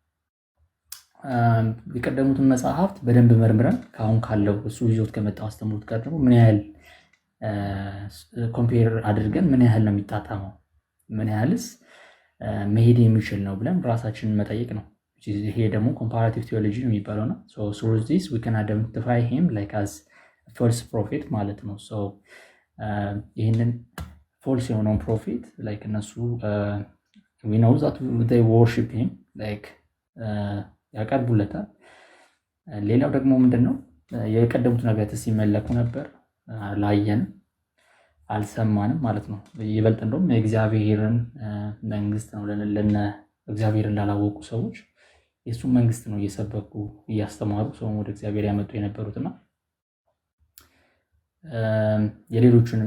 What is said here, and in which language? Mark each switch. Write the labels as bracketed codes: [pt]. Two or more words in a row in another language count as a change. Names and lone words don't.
[am] የቀደሙትን መጽሐፍት በደንብ መርምረን ከአሁን ካለው እሱ ይዞት ከመጣው አስተምሮት ጋር ደግሞ ምን ያህል ኮምፔር አድርገን ምን ያህል ነው የሚጣጣመው፣ ምን ያህልስ መሄድ የሚችል ነው ብለን ራሳችንን መጠየቅ ነው። ይሄ ደግሞ [en] comparative theology [am] ነው የሚባለው ነው። [en] through this we can identify him as a false prophet [am] ማለት ነው። ይህንን ፎልስ የሆነውን ፕሮፌት እነሱ [en] we know that they worship him [am] ያቀርቡለታል። ሌላው ደግሞ ምንድነው የቀደሙት ነቢያት ሲመለኩ ነበር፣ ላየንም አልሰማንም ማለት ነው። ይበልጥ እንደውም የእግዚአብሔርን መንግስት ነው ለነ እግዚአብሔርን ላላወቁ ሰዎች የእሱን መንግስት ነው እየሰበኩ እያስተማሩ ሰውን ወደ እግዚአብሔር ያመጡ የነበሩትና የሌሎቹንም